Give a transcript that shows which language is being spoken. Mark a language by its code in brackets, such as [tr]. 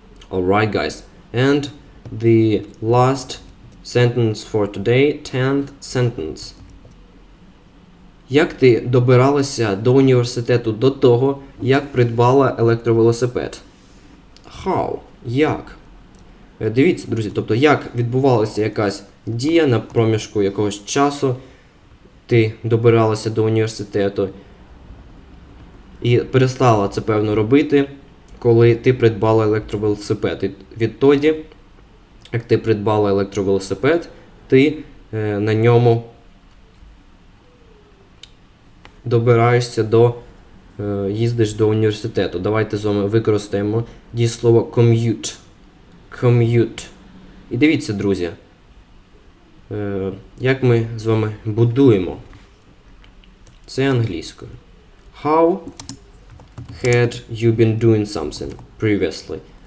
[en] Alright, guys, and the last sentence for today, 10th sentence. [uk] Як ти добиралася до університету до того, як придбала електровелосипед? [en] How? Як? [uk] Дивіться, друзі, тобто як відбувалася якась дія на проміжку якогось часу, ти добиралася до університету і перестала це, певно, робити, коли ти придбала електровелосипед. І відтоді, як ти придбала електровелосипед, ти на ньому добираєшся їздиш до університету. Давайте з вами використаємо дієслово commute. [en] Commute. [uk] І дивіться, друзі, як ми з вами будуємо. Це англійською. [en] How had you been doing something previously?